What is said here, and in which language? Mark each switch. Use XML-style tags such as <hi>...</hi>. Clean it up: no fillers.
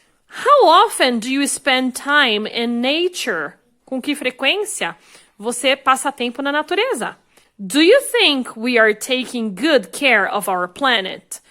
<en>How often do you spend time in nature?</en> <pt>Com que frequência você passa tempo na natureza?</pt> <en>Do you think we are taking good care of our planet?</en>